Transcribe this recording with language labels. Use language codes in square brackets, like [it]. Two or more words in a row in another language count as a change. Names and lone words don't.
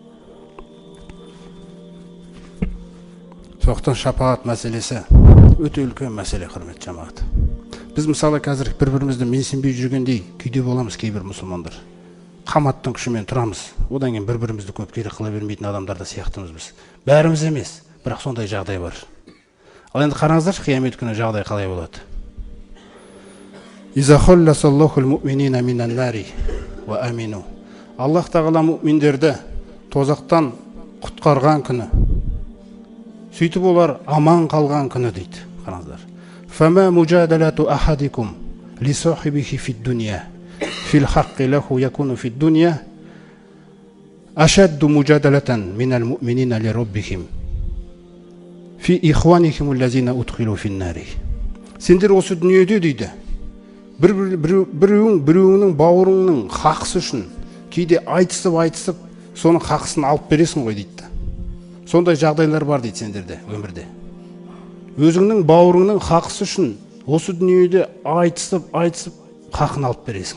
[kk] Соқтан шапағат мәселесі өте үлкен мәселе, құрметті жамағат. Біз мысалы қазір бір-бірімізді менсінбей жүргендей күйде боламыз кейбір мұсылмандар. Қаматтың күшімен тұрамыз. Одан кейін бір-бірімізді көп керек қыла бермейтін адамдарда сияқтымыз біз. Бәріміз емес, бірақ сондай жағдай бар. Ал енді қараңыздаршы, қиямет күні жағдай қалай болады? [ar] إذا خلص الله المؤمنين من النار وأمنوا. [kk] Аллах тағала муъминдерді тозақтан құтқарған күні, сөйтіп олар аман қалған күні дейді. Қараңыздар. [ar] فما مجادلة أحدكم لصاحبه في الدنيا في الحق له يكون في الدنيا أشد مجادلة من المؤمنين لربهم في إخوانهم الذين أدخلوا في النار. [kk] Сендер осы дүниеде дейді, біреуінің бауырыңның хақысы үшін кейде айтысып соның хақысын алып бересің ғой дейді. Сондай жағдайлар бар дейді сендерде өмірде. Өзіңнің бауырыңның хақысы үшін осы дүниеде айтысып хақын алып бересің.